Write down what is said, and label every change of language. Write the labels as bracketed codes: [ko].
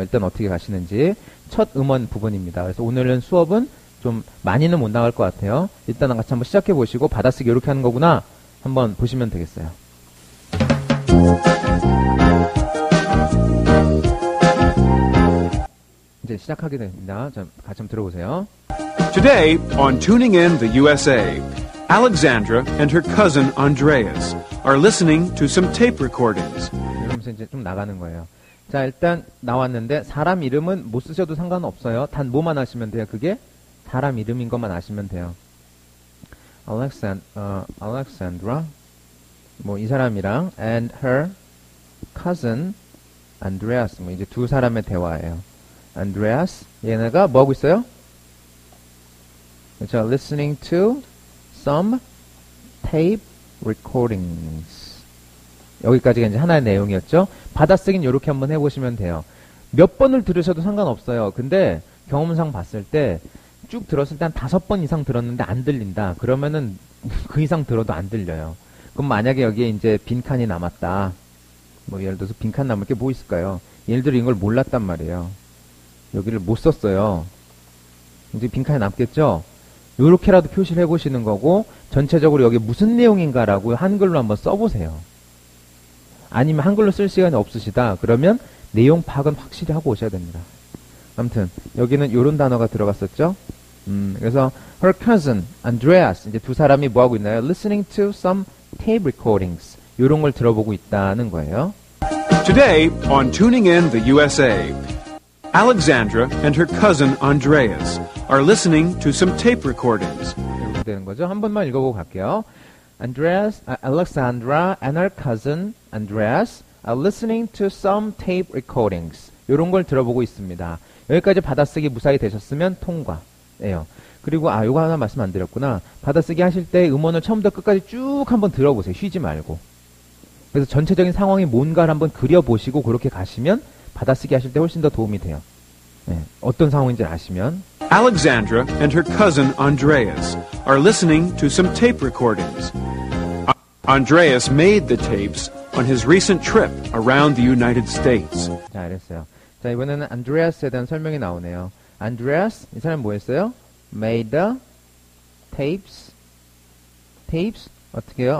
[ko] 일단 어떻게 가시는지. 첫 음원 부분입니다. 그래서 오늘은 수업은 좀 많이는 못 나갈 것 같아요. 일단 같이 한번 시작해 보시고 받아쓰기 이렇게 하는 거구나 한번 보시면 되겠어요. 이제 시작하게 됩니다. 자, 같이 한번 들어보세요. [en] Today on Tuning In the USA, Alexandra and her cousin Andreas are listening to some tape recordings. [ko] 이러면서 이제 좀 나가는 거예요. 자, 일단 나왔는데 사람 이름은 못 쓰셔도 상관없어요. 단 뭐만 아시면 돼요. 그게 사람 이름인 것만 아시면 돼요. Alexandra 뭐 이 사람이랑 [en] and her cousin Andreas [ko] 뭐 이제 두 사람의 대화예요. Andreas 얘네가 뭐 하고 있어요? 그렇죠. [en] Listening to some tape recordings. [ko] 여기까지가 이제 하나의 내용이었죠. 받아쓰기는 이렇게 한번 해보시면 돼요. 몇 번을 들으셔도 상관없어요. 근데 경험상 봤을 때 쭉 들었을 때 한 5번 이상 들었는데 안 들린다. 그러면은 그 이상 들어도 안 들려요. 그럼 만약에 여기에 이제 빈칸이 남았다. 뭐 예를 들어서 빈칸 남을 게 뭐 있을까요? 예를 들어 이걸 몰랐단 말이에요. 여기를 못 썼어요. 이제 빈칸이 남겠죠? 요렇게라도 표시를 해보시는 거고 전체적으로 여기 무슨 내용인가라고 한글로 한번 써보세요. 아니면 한글로 쓸 시간이 없으시다. 그러면 내용 파악은 확실히 하고 오셔야 됩니다. 아무튼 여기는 요런 단어가 들어갔었죠. 그래서 [en] her cousin Andreas [ko] 이제 두 사람이 뭐 하고 있나요? [en] Listening to some tape recordings [ko] 요런 걸 들어보고 있다는 거예요. [en] Today on Tuning In the USA, Alexandra and her cousin Andreas are listening to some tape recordings. [ko] 이렇게 되는 거죠. 한 번만 읽어보고 갈게요. [en] Alexandra and her cousin Andreas are listening to some tape recordings. [ko] 요런 걸 들어보고 있습니다. 여기까지 받아쓰기 무사히 되셨으면 통과예요. 그리고 요거 하나 말씀 안 드렸구나. 받아쓰기 하실 때 음원을 처음부터 끝까지 쭉 한번 들어보세요. 쉬지 말고. 그래서 전체적인 상황이 뭔가를 한번 그려보시고 그렇게 가시면 받아쓰기 하실 때 훨씬 더 도움이 돼요. 네, 어떤 상황인지 아시면. [en] Alexandra and her cousin Andreas are listening to some tape recordings. Andreas made the tapes on his recent trip around the United States. [ko] 자, 이랬어요. 자, 이번에는 안드레아스에 대한 설명이 나오네요. 안드레아스, 이 사람 뭐였어요? [en] Made the tapes. Tapes, [ko] 어떻게 해요?